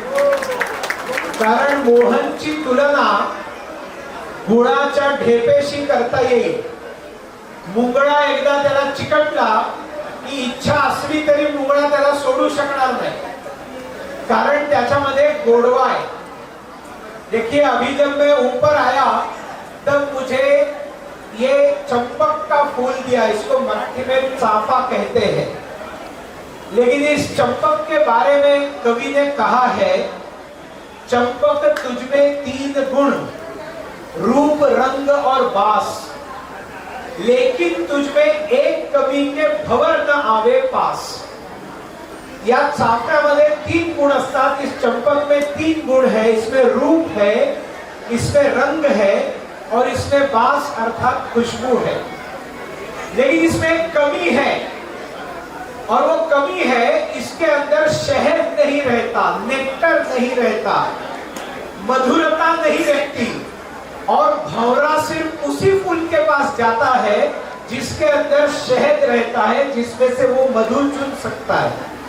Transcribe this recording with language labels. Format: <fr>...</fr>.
<mr>कारण मोहनची तुलना गुळाच्या ढेपेशी करता येईल. मुंगळा एकदा त्याला चिकटला की इच्छा असली तरी मुंगळा त्याला सोडू शकणार नाही, कारण त्याच्यामध्ये गोडवा है.</mr> <hi>देखिए, अभी जब मैं ऊपर आया तब मुझे ये चंपक का फूल दिया, इसको मराठी में चाफा कहते हैं, लेकिन इस चंपक के बारे में कवि ने कहा है, चंपक तुझमें 3 गुण, रूप, रंग और बास, लेकिन तुझमें एक कवि के भंवर न आवे पास.</hi> <mr>या चाफ्यामध्ये 3 गुण असतात.</mr> <hi>इस चंपक में 3 गुण है. इसमें रूप है, इसमें रंग है और इसमें बास अर्थात खुशबू है. लेकिन इसमें एक कमी है, और वो कमी है इसके अंदर शहद नहीं रहता, नेक्टर नहीं रहता, मधुरता नहीं रहती, और भंवरा सिर्फ उसी फूल के पास जाता है जिसके अंदर शहद रहता है, जिसमें से वो मधु चुन सकता है.</hi>